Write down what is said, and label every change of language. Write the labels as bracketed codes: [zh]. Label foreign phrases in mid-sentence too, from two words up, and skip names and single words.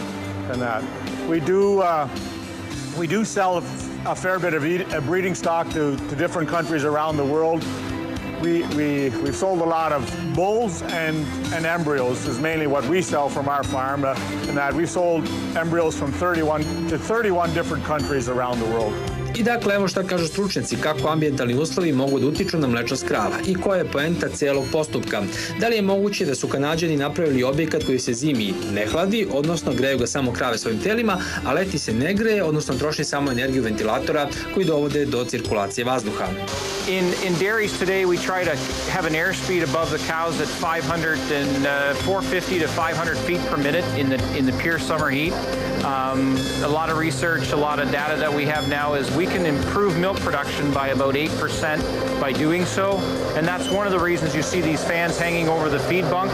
[en] And that we do sell a fair bit of breeding stock to different countries around the world. We've sold a lot of bulls and embryos is mainly what we sell from our farm, and that we've sold embryos from 31 different countries around the world. [sr] I dakle, evo šta kažu stručnjaci, kako ambijentalni uslovi mogu da utiču na mlečnost krava i koja je poenta celog postupka. Da li je moguće da su Kanađani napravili objekat koji se zimi ne hladi, odnosno greju ga samo krave svojim telima, a leti se ne greje, odnosno troši samo energiju ventilatora koji dovode do cirkulacije vazduha. [en] In dairies today, we try to have an airspeed above the cows at 450 to 500 feet per minute in the pure summer heat. A lot of research, a lot of data that we have now is we can improve milk production by about 8% by doing so, and that's one of the reasons you see these fans hanging over the feed bunk.